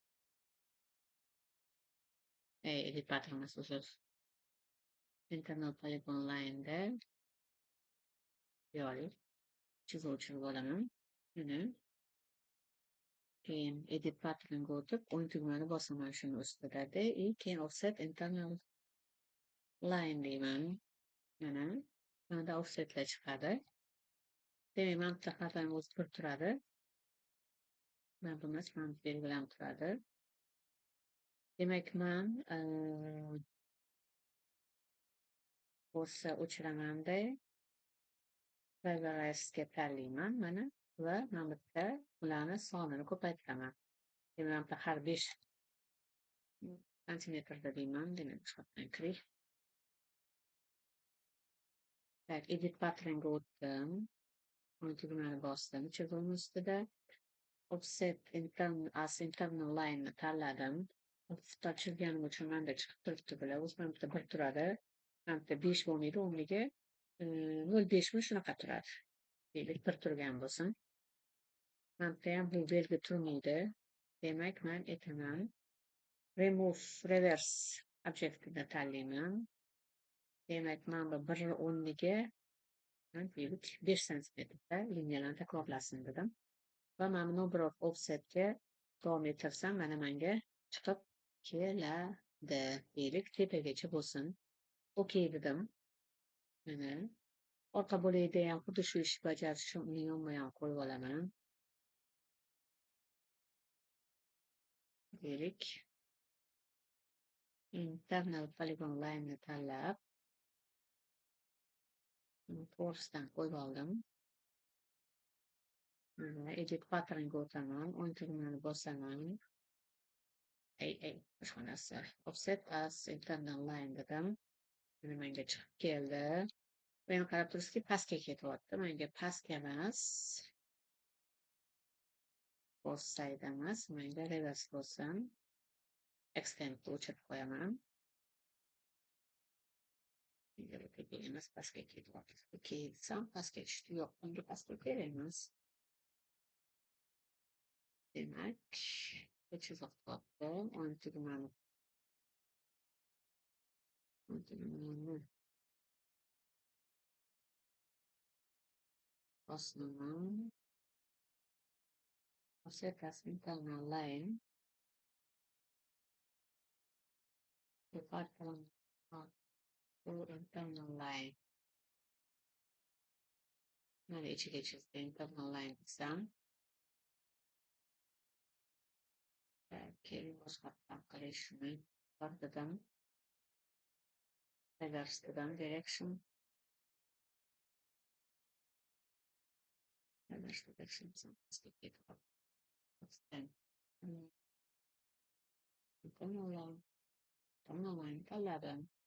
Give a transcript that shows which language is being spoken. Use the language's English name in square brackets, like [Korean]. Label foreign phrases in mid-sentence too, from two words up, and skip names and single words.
[English] Edit pattern [Uzbek] emas, uzr. [English] Internal polygon line'da [Uzbek] yo'l chizib olaman. Mana keyin [English] edit patternga [Uzbek] o'tib, o'ng tugmani bosaman shuni ustida-da, keyin [English] offset internal line [Uzbek] deyman. Mana bunda offsetlar chiqadi. Demak, mana bitta xatoni o'zgarib turadi. Mana bu emas, mana belgilanib turadi. Demak, men bo'lsa o'chiraman-da, Favorize'ga tanlayman mana va mana bu yerda ularni sonini ko'paytiraman. Demak, mana har 5 santimetrda deyman, demak, chiqarib kiring. Tak, edit patternga o'tdim. O'ng tugmani bosdim. Chizig'im ustida [English] offset internal line [Uzbek] ni tanladim. Offset chizganim uchun menda chiqib turibdi bular. O'zi mana bitta 1 turadi. Mana bitta 5 bo'lmaydi, o'rniga 0.5 mi shunaqa turadi. Deylik 1 turgan bo'lsin. Mana bitta ham bu belgi turmaydi. Demak, men aytaman [English] remove reverse [Uzbek] objektini tanlayman. Demak, mana bu 1 o'rniga deylik 5 santimetrda liniyalarni takrorlasin dedim. Va mana bu [English] number of offsetga [Uzbek] davom ettirsam, mana menga chiqib keladi. Deylik, tepagacha bo'lsin. Okay dedim. Mana orqa bo'lagida ham xuddi shu ishni bajarish uchun uni yonma yon qo'yib olaman. Deylik, [English] internal polygon line [Uzbek] ni tanlab, forcedan qo'yib oldim. [English] Edit patternga [Uzbek] o'taman, o'ng tugmani bosaman. Boshqa narsa. [English] Offset as internal line [Uzbek] dedim. Mana menga chiqib keldi. Men qarab turibsizki, pastga ketyapti. Menga pastga emas, [English] both side [Uzbek] emas, menga reverse bo'lsin. Extendni o'chirib qo'yaman. Menga emas, pastga ketyapti. Okay, desam pastga tushdi. Yo'q, bunga pastga kerak emas. Demak, chiziq topdi. O'ng tugmani bosaman. [English] Offset as internal line. Internal line. [Uzbek] Mana ichiga chizdi [English] internal line [Uzbek] desam. Keyin boshqa qilishni dedim. Reverse dedim, direction. [English] Reverse direction internal line [Uzbek] tanladim.